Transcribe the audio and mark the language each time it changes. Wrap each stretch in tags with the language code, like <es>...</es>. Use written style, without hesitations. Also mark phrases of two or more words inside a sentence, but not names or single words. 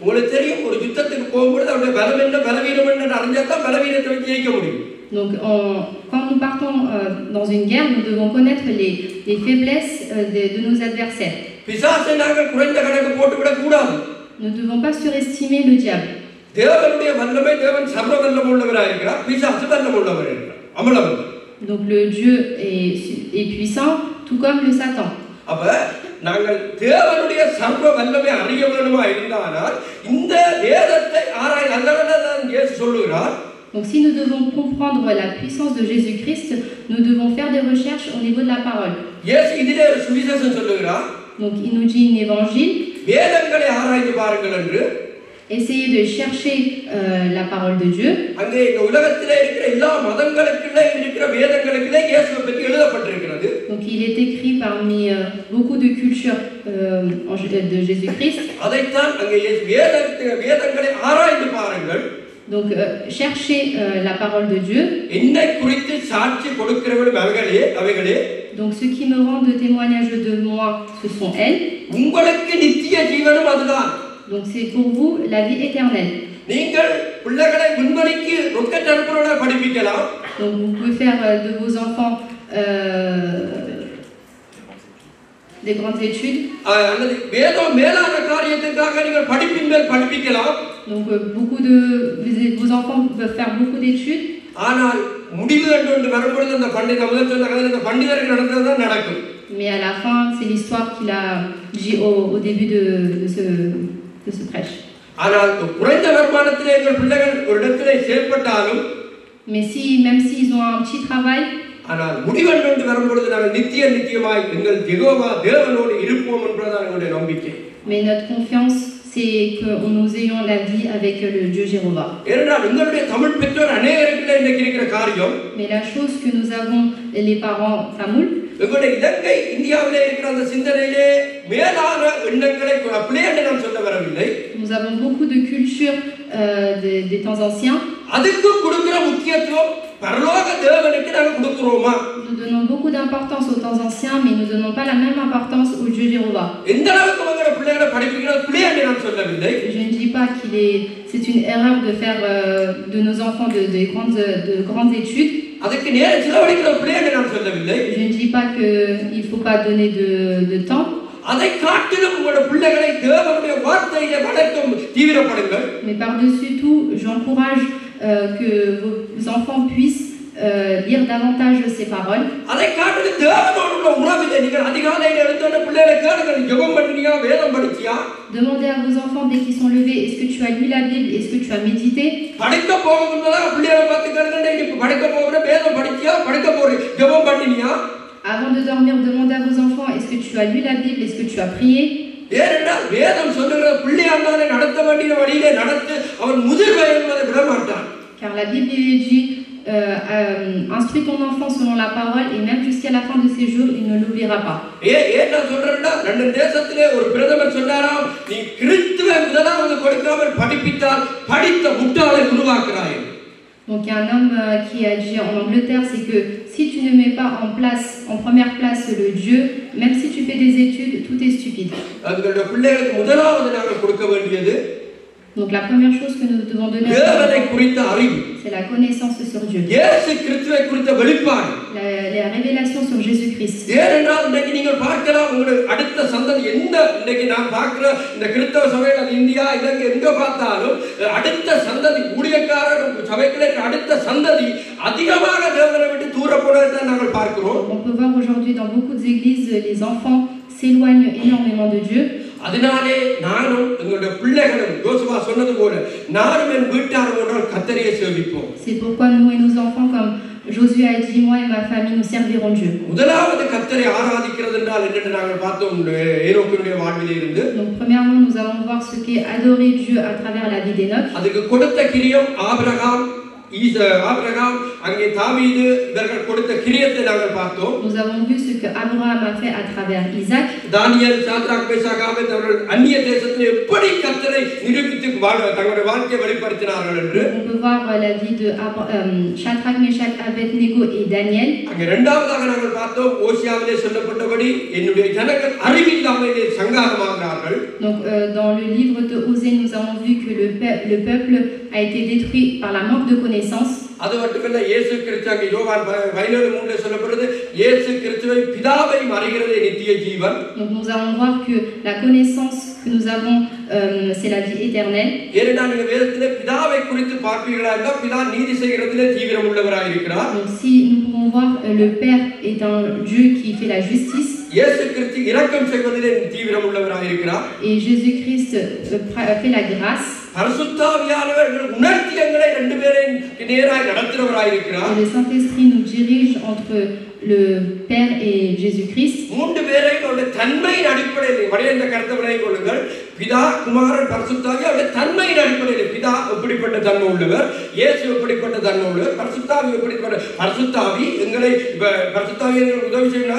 <fr>Donc quand nous partons dans une guerre, nous devons connaître les faiblesses de nos adversaires. Nous ne devons pas surestimer le diable. Donc le Dieu est puissant, tout comme le Satan.</fr> <ta>அப்ப நாங்கள் தேவனுடைய சர்வ வல்லமை அறிய வேண்டுமா இருந்தால் இந்த வேதத்தை ஆராய் அந்தவனதான் இயேசு சொல்லுகிறார்.</ta> <fr>Donc si nous devons comprendre la puissance de Jésus-Christ, nous devons faire des recherches au niveau de la parole.</fr> <ta>இயேசு இதிலே ஒரு சுவிசேஷம் சொல்லுகிறார்.</ta> <fr>Donc il nous dit un évangile.</fr> <ta>வேதங்களை ஆராய்ந்து பாருங்கள் என்று.</ta> <fr>Essayez de chercher la parole de Dieu.</fr> <ta>அங்கே இந்த உலகத்திலே இருக்கிற எல்லா மதங்களுக்குள்ளே இருக்கிற வேதங்களுக்குள்ளே இயேசுவை பற்றி எழுதப்பட்டிருக்கிறது.</ta> <fr>Donc il est écrit parmi beaucoup de cultures de Jésus-Christ.</fr> <ta>அதைத்தான் அங்கே வேதங்களை ஆராய்ந்து பாருங்கள்.</ta> <fr>Donc cherchez la parole de Dieu.</fr> <ta>என்னை குறித்து சாட்சி கொடுக்கிறவர்கள் அவைகளே.</ta> <fr>Donc ceux qui me rendent témoignage de moi, ce sont elles.</fr> <ta>உங்களுக்கு நித்திய ஜீவனும் அதுதான்.</ta> <fr>Donc c'est pour vous la vie éternelle.</fr> <ta>நீங்கள் பிள்ளைகளை முன்னணிக்கு ராக்கெட் அனுப்புறவங்கள படிப்பிக்கலாம்.</ta> <fr>Donc vous pouvez faire de vos enfants des grandes études.</fr> <ta>அல்லது வேதம் மேலான காரியத்துக்காக நீங்கள் படிப்பின் மேல் படிப்பிக்கலாம்.</ta> <fr>Donc vos enfants peuvent faire beaucoup d'études.</fr> <ta>ஆனால் முடிவு என்று வரும்போது அந்த பண்டிதர் முதல் சொன்ன கதை அந்த பண்டிதருக்கு நடந்தது தான் நடக்கும்.</ta> <fr>Mais à la fin, c'est l'histoire qu'il a dit au début de ce prêche.</fr> <ta>ஆனால் குறைந்த வருமானத்திலே எங்கள் பிள்ளைகள் ஒரு இடத்திலே செயல்பட்டாலும்,</ta> <fr>mais même s'ils ont un petit travail,</fr> <ta>ஆனால் முடிவென்று வரும்போது நாங்கள் நித்தியமாய் எங்கள் யெகோவா தேவனோடு இருப்போம் என்பதுதான் எங்களுடைய நம்பிக்கை.</ta> <fr>mais notre confiance, c'est que nous ayons la vie avec le Dieu Jéhovah.</fr> <ta>ஏனென்றால் உங்களுடைய தமிழ் பெற்றோர் அநேகருக்குள்ள இன்னைக்கு இருக்கிற காரியம்,</ta> <fr>Mais la chose que nous avons, les parents tamouls,</fr> <ta>உங்களுடைய இலங்கை இந்தியாவிலே இருக்கிற அந்த சிந்தனையிலே மேலான எண்ணங்களை அப்படியே என்று நான் சொல்ல வரவில்லை.</ta> <fr>nous avons beaucoup de culture des temps anciens.</fr> <ta>அதுக்கு கொடுக்கிற முக்கியத்துவம் பரலோக தேவனுக்கு நாங்கள் கொடுக்கிறோமா?</ta> <fr>Nous donnons beaucoup d'importance aux temps anciens, mais nous ne donnons pas la même importance au Dieu Jéhovah.</fr> <ta>எந்த அளவுக்கு உங்களுடைய பிள்ளைகளை படிப்பிக்கிறது பிள்ளை என்று நான் சொல்லவில்லை.</ta> <fr>Je ne dis pas c'est une erreur de faire de nos enfants de grandes études.</fr> <ta>அதுக்கு நேரம் செலவழிக்கிறது பிள்ளை என்று நான் சொல்லவில்லை.</ta> <fr>Je ne dis pas qu'il ne faut pas donner de temps.</fr> <ta>அதை காட்டிலும் உங்களுடைய பிள்ளைகளை தேவனுடைய வார்த்தையிலே வளர்க்கும் தீவிரப்படுங்கள்.</ta> <fr>Mais par-dessus tout, j'encourage que vos enfants puissent lire davantage ces paroles.</fr> <ta>அதை காட்டிலும் தேவனோடு உள்ள உறவிலே நீங்கள் அதிகாலையில் எழுந்தோட பிள்ளைகளை கேளுங்கள், ஜெபம் பண்ணியா, வேதம் படிச்சியா?</ta> <fr>Demandez à vos enfants dès qu'ils sont levés, est-ce que tu as lu la Bible, est-ce que tu as médité?</fr> <ta>படிக்க போகும்போது பிள்ளைகளை பார்த்து கேளுங்க, நீ படிக்க போகிற வேதம் படிச்சியா, படிக்க போற ஜெபம் பண்ணியா?</ta> <fr>Avant de dormir, demandez à vos enfants, est-ce que tu as lu la Bible, est-ce que tu as prié?</fr> <ta>ஏனென்றால் வேதம் சொல்லுகிற பிள்ளையாண்டாலே நடத்த வேண்டிய வழியிலே நடத்து அவன் முதிர்வை என்பதை விட மாட்டான்.</ta> <fr>Car la Bible dit instruis ton enfant selon la parole et même jusqu'à la fin de ses jours, il ne l'oubliera pas.</fr> <ta>ஏன் நான் சொல்றேன்னா, லண்டன் தேசத்திலே ஒரு பிரதமர் சொன்னாராம், நீ கிறிஸ்துவை முதலாவது கொடுக்காமல் படிப்பித்தால் படித்த முட்டாளை உருவாக்குறாய்.</ta> <fr>Donc il y a un homme qui a dit en Angleterre, c'est que si tu ne mets pas en première place le Dieu, même si tu fais des études, tout est stupide.</fr> <ta>அவங்களுடைய பிள்ளைகளுக்கு முதலாவது நாங்கள் கொடுக்க வேண்டியது</ta> <fr>Donc la première chose que nous devons donner, c'est la connaissance sur Dieu. La révélation sur Jésus-Christ.</fr> <ta>ஏனென்றால் இன்னைக்கு நீங்கள் பார்க்கலாம், உங்களுடைய அடுத்த சந்ததி இன்னைக்கு நான் பார்க்கிற இந்த கிறிஸ்தவ சபைகள் இந்தியா இலங்கை எங்க பார்த்தாலும் அடுத்த சந்ததி ஊழியக்காரர் சபைகளை அடுத்த சந்ததி அதிகமாக தேவனை விட்டு தூர போனதை நாங்கள் பார்க்கிறோம்.</ta> <fr>On peut voir aujourd'hui dans beaucoup d'églises, les enfants s'éloignent énormément de Dieu.</fr> <ta>அதனாலே நானும் எங்களுடைய பிள்ளைகளும் யோசுவா சொன்னது போல நானும் என் வீட்டாரோடு கர்த்தரையே சேவிப்போம்.</ta> <fr>C'est pourquoi nous et nos enfants, comme Josué a dit, moi et ma famille, nous servirons Dieu.</fr> <ta>முதலாவது கர்த்தரை ஆராதிக்கிறது என்றால் என்னென்று நாங்கள் பார்த்தோம் ஏனோக்கினுடைய வாழ்விலே இருந்து.</ta> <fr>Donc premièrement, nous allons voir ce qu'est adorer Dieu à travers la vie d'Enoch.</fr> <ta>அதுக்கு கொடுத்த கிரியம் ஆபிரகாம் அங்கே தாவீது இவர்கள் கொடுத்த கிரியத்தை நாங்கள் பார்த்தோம்.</ta> <fr>Nous avons vu ce que Abraham a fait à travers Isaac.</fr> <ta>தானியேல், சாத்ராக், மேஷாக், ஆபேத்நேகோ அந்நிய தேசத்தில் எப்படி கர்த்தரை நிரூபித்து தங்களுடைய வாழ்க்கையை வெளிப்படுத்தினார்கள் என்று.</ta> <fr>On peut voir la vie de Shadrach, Meshach, Abednego et Daniel.</fr> <ta>அங்கே இரண்டாவதாக நாங்கள் பார்த்தோம் ஓசியாவிலே சொல்லப்பட்டபடி என்னுடைய ஜனங்கள் அறிவில்லாமலே சங்காரமாகிறார்கள்.</ta> <fr>Donc dans le livre de Osée, nous avons vu que le peuple a été détruit par la manque de connaissance.</fr> <ta>அது மட்டுமல்ல, இயேசு கிறிஸ்து அங்கே யோவான் 17:3 சொல்லப்படுது, இயேசு கிறிஸ்துவை பிதாவை அறிகிறதே நித்திய ஜீவன்.</ta> <fr>Donc nous allons voir que la connaissance que nous avons c'est la vie éternelle.</fr> <ta>ஏனென்றால் நீங்க வேதத்திலே பிதாவை குறித்து பார்ப்பீர்களா என்றால் பிதா நீதி செய்கிறதிலே தீவிரம் உள்ளவராய் இருக்கிறார்.</ta> <fr>Donc si nous pouvons voir le Père est un Dieu qui fait la justice.</fr> <ta>இயேசு கிறிஸ்து இரக்கம் செய்வதிலே தீவிரம் உள்ளவராய் இருக்கிறார்.</ta> <fr>Et Jésus-Christ fait la grâce.</fr> <ta>பரிசுத்தாவியானவர் உணர்த்தி எங்களை ரெண்டு பேரையும் நேராய் நடத்துறவராய் இருக்கிறார்.</ta> <fr>Et le Saint-Esprit nous dirige entre le Père et Jésus-Christ.</fr> <ta>மூன்று பேரையும் அவருடைய தன்மையின் அடிப்படையில் வரையந்த கருத்தை விளங்கிக் கொள்ளுங்கள். பிதா, குமாரன், பரிசுத்தாவி அவருடைய தன்மையின் அடிப்படையில் பிதா எப்படிப்பட்ட தன்மை உள்ளவர், இயேசு எப்படிப்பட்ட தன்மை உள்ளவர், பரிசுத்தாவி எப்படிப்பட்ட பரிசுத்தாவி எங்களை பரிசுத்தாவி உதவி செய்கிறார்.</ta>